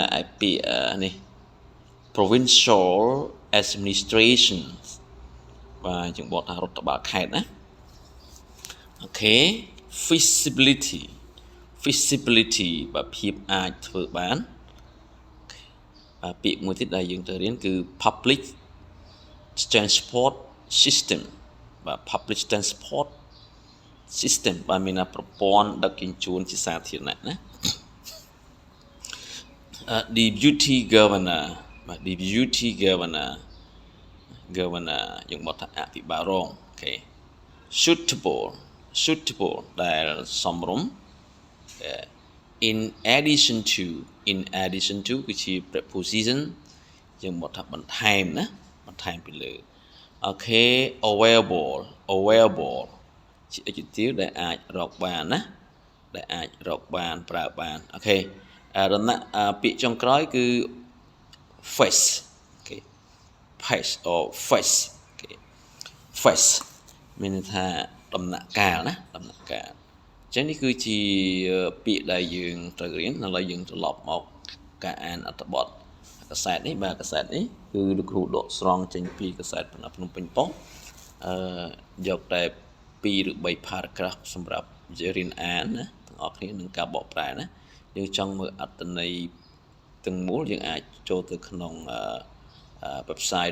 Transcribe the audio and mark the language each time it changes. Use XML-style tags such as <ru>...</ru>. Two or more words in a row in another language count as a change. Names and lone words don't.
<km>កឯពាក្យនេះ</km> <en>provincial administration</en> <km>បាទយើងបកថារដ្ឋបាលខេត្តណាអូខេ feasibility បាទភាពអាចធ្វើបានបាទពាក្យមួយទៀតដែលយើងត្រូវរៀនគឺ</km> <en>public transport system</en> <km>បាទ</km> <en>public transport system</en> <km>បាទមានប្រព័ន្ធដឹកជញ្ជូនជាសាធារណៈណា</km> <en>deputy governor</en> <km>បាទ</km> <en>deputy governor</en> <km>យើងបកថាអភិបាលរងអូខេ suitable ដែល សមរម្យ</km> <en>in addition to</en> <km>គឺជា preposition យើងបកថាបន្ថែមណាបន្ថែមពីលើអូខេ available ជា adjective ដែលអាចរកបានណាដែលអាចរកបានប្រើបានអូខេរណៈពាក្យចុងក្រោយគឺ face អូខេ</km> <en>face or</en> <km>face អូខេ face មានន័យថាដំណាក់កាលណាដំណាក់កាលអញ្ចឹងនេះគឺជាពាក្យដែលយើងត្រូវរៀនឥឡូវយើងត្រឡប់មកការអានអត្ថបទកសែតនេះបាទកសែតនេះគឺលោកគ្រូដកស្រង់ចេញ ពីកសែតភ្នំពេញប៉ុស្តិ៍យកតែ2ឬ3 paragraph សម្រាប់រៀនអានណាទាំងអស់គ្នានឹងការបកប្រែណាយើងចង់មើលអត្ថន័យទាំងមូលយើងអាចចូលទៅក្នុងwebsite</km>